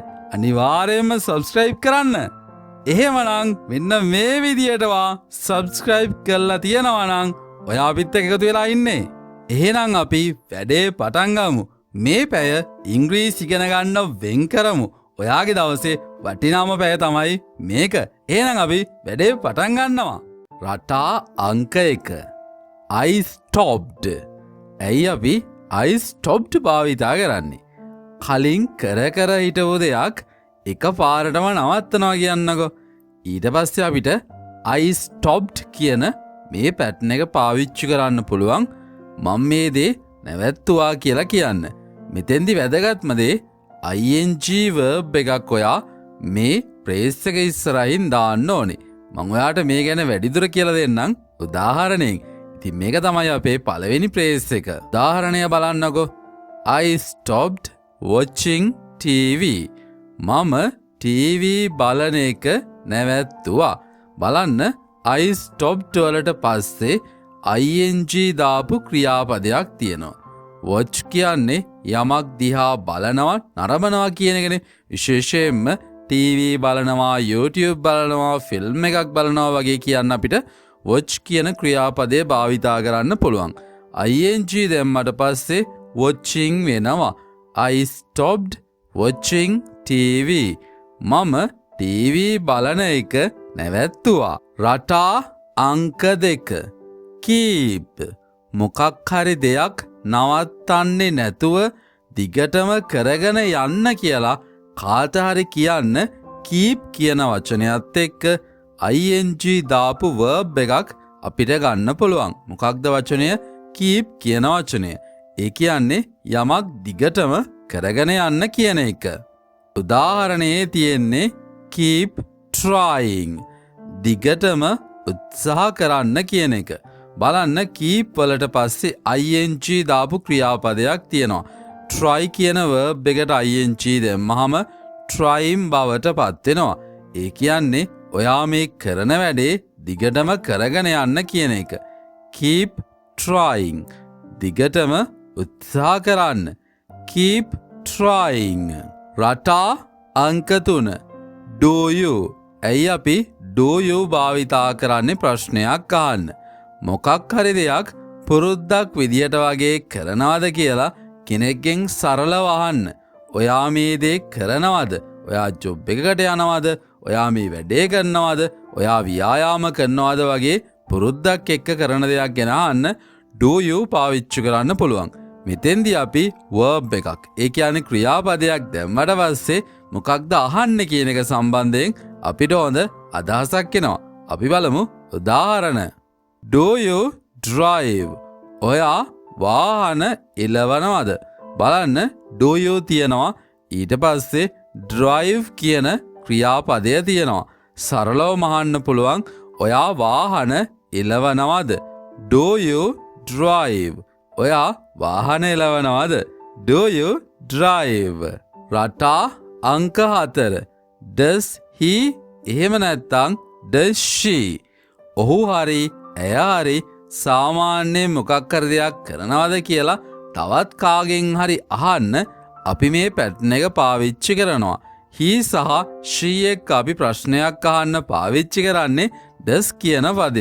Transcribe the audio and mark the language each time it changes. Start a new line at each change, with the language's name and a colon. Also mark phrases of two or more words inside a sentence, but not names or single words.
Sinhala: අනිවාර්යෙන්ම subscribe කරන්න. එහෙමනම් මෙන්න මේ විදියටවා subscribe කරලා තියනවා නම් ඔයා අපිත් එක්ක එකතු වෙලා ඉන්නේ. එහෙනම් අපි වැඩේ පටන් ගමු. මේ පැය ඉංග්‍රීසි ඉගෙන ගන්න වෙන් කරමු. ඔයාගේ දවසේ වටිනාම පැය තමයි මේක. එහෙනම් අපි වැඩේ පටන් ගන්නවා. රටා අංක 1.
English: I stopped.
Sinhala: ඇයි අපි
English: I stopped
Sinhala: භාවිතා කරන්නේ? කලින් කර හිටපු දෙයක් එක පාරටම නවත්තනවා කියන්නකෝ. ඊට පස්සේ අපිට
English: I stopped
Sinhala: කියන මේ පැටර්න් එක පාවිච්චි කරන්න පුළුවන්. මම මේ දේ නැවැත්තුවා කියලා කියන්න. මෙතෙන්දි වැදගත්ම දේ
English: ing verb
Sinhala: එකක් ඔයා මේ phrase එක ඉස්සරහින් දාන්න ඕනේ. මම ඔයාට මේ ගැන වැඩිදුර කියලා දෙන්නම් උදාහරණයෙන්. ඉතින් මේක තමයි අපේ පළවෙනි phrase එක. උදාහරණය බලන්නකෝ.
English: I stopped watching TV.
Sinhala: මම TV බලන එක නැවැත්තුවා. බලන්න
English: I stopped
Sinhala: වලට පස්සේ ing දාපු ක්‍රියාපදයක් තියෙනවා. watch කියන්නේ යමක් දිහා බලනවා නරඹනවා කියන එකනේ. විශේෂයෙන්ම TV බලනවා, YouTube බලනවා, ෆිල්ම් එකක් බලනවා වගේ කියන්න අපිට watch කියන ක්‍රියාපදේ භාවිතා කරන්න පුළුවන්. ing දැම්මට පස්සේ watching වෙනවා.
English: I stopped watching TV.
Sinhala: මම TV බලන එක නැවැත්තුවා. රටා අංක 2. keep. මොකක් හරි දෙයක් නවත්තන්නේ නැතුව දිගටම කරගෙන යන්න කියලා කාට හරි කියන්න keep කියන වචනයත් එක්ක ing දාපු verb එකක් අපිට ගන්න පුළුවන්. මොකක්ද වචනය? keep කියන වචනය. ඒ කියන්නේ යමක් දිගටම කරගෙන යන්න කියන එක. උදාහරණයේ තියෙන්නේ
English: keep trying.
Sinhala: දිගටම උත්සාහ කරන්න කියන එක. බලන්න keep වලට පස්සේ ing දාපු ක්‍රියාපදයක් තියෙනවා. try කියන verb එකට ing දැම්මහම trying බවට පත් වෙනවා. ඒ කියන්නේ ඔයා මේ කරන වැඩේ දිගටම කරගෙන යන්න කියන එක.
English: keep trying.
Sinhala: දිගටම උත්සාහ කරන්න.
English: keep trying.
Sinhala: රටා අංක 3.
English: do you.
Sinhala: ඇයි අපි
English: do you
Sinhala: භාවිතා කරන්නේ ප්‍රශ්නයක් අහන්න. මොකක් හරි දෙයක් පුරුද්දක් විදියට වගේ කරනවද කියලා කෙනෙක්ගෙන් සරලව අහන්න. ඔයා මේ දේ කරනවද? ඔයා ජොබ් එකකට යනවද? ඔයා මේ වැඩේ කරනවද? ඔයා ව්‍යායාම කරනවද වගේ පුරුද්දක් එක්ක කරන දෙයක් ගැන අහන්න
English: do you
Sinhala: පාවිච්චි කරන්න පුළුවන්. මෙතෙන්දී අපි verb එකක්, ඒ කියන්නේ ක්‍රියාපදයක් දැම්මට පස්සේ මොකක්ද අහන්න කියන එක සම්බන්ධයෙන් අපිට හොඳ අදහසක් එනවා. අපි බලමු උදාහරණ.
English: Do you drive?
Sinhala: ඔයා වාහන එලවනවද? බලන්න
English: do you
Sinhala: තියනවා, ඊට පස්සේ drive කියන ක්‍රියාපදය තියනවා. සරලව අහන්න පුළුවන් ඔයා වාහන එලවනවද?
English: Do you drive?
Sinhala: ඔයා වාහන එලවනවද?
English: Do you drive?
Sinhala: රටා අංක 4.
English: Does he?
Sinhala: එහෙම නැත්නම්
English: does she?
Sinhala: ඔහු හරි ඇය හරි සාමාන්‍යයෙන් මොකක් හරි දෙයක් කරනවද කියලා තවත් කාගෙන් හරි අහන්න අපි මේ පැටර්න් එක පාවිච්චි කරනවා. he සහ she එක්ක අපි ප්‍රශ්නයක් අහන්න පාවිච්චි කරන්නේ does කියන පදය.